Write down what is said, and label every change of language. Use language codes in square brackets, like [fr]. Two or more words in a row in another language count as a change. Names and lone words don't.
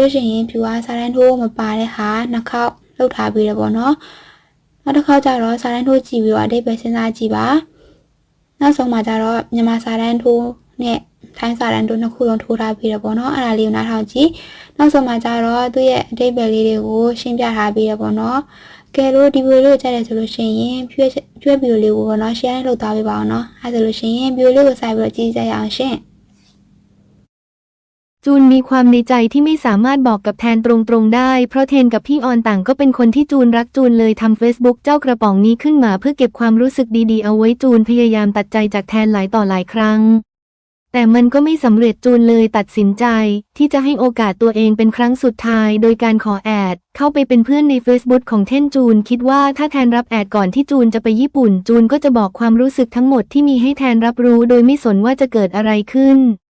[my] လို့ရှိရင်ဖြူကစာတန်းထိုးမပါတဲ့ဟာနှစ်ခေါက်လှုပ်ထားပြီးတယ်ပေါ့နော်နောက်တစ်ခေါက်ကျတော့စာတန်းထိုးကြည့်ပြီးတော့အတိတ်ပဲစဉ်းစားကြည့်ပါနောက်ဆုံးမှာကျတော့မြန်မာစာတန်းထိုးနဲ့ထိုင်းစာတန်းတို့နှစ်ခုလုံးထိုးထားပြီးတော့ပေါ့နော်အဲ့ဒါလေးကိုနားထောင်ကြည့်နောက်ဆုံးမှာကျတော့သူ့ရဲ့အတိတ်ပဲလေးတွေကိုရှင်းပြထားပြီးတော့ပေါ့နော်ကဲလို့ဒီဗီဒီယိုလေးကိုကြိုက်တယ်ဆိုလို့ရှိရင်ဖြွေးဗီဒီယိုလေးကိုပေါ့နော် share လုပ်သွားပေးပါအောင်နော်အဲ့ဒါဆိုလို့ရှိရင်ဗီဒီယိုလေးကိုစိုက်ပြီးတော့ကြည့်ကြရအောင်ရှင် [th] จูนมีความในใจที่ไม่สามารถบอกกับแทนตรงๆได้เพราะเทนกับพี่ออนต่างก็เป็นคนที่จูนรักจูนเลยทำ Facebook เจ้ากระป๋องนี้ขึ้นมาเพื่อเก็บความรู้สึกดีๆเอาไว้จูนพยายามตัดใจจากแทนหลายต่อหลายครั้งแต่มันก็ไม่สำเร็จจูนเลยตัดสินใจที่จะให้โอกาสตัวเองเป็นครั้งสุดท้ายโดยการขอแอดเข้าไปเป็นเพื่อนใน Facebook ของเทนจูนคิดว่าถ้าแทนรับแอดก่อนที่จูนจะไปญี่ปุ่นจูนก็จะบอกความรู้สึกทั้งหมดที่มีให้แทนรับรู้โดยไม่สนว่าจะเกิดอะไรขึ้น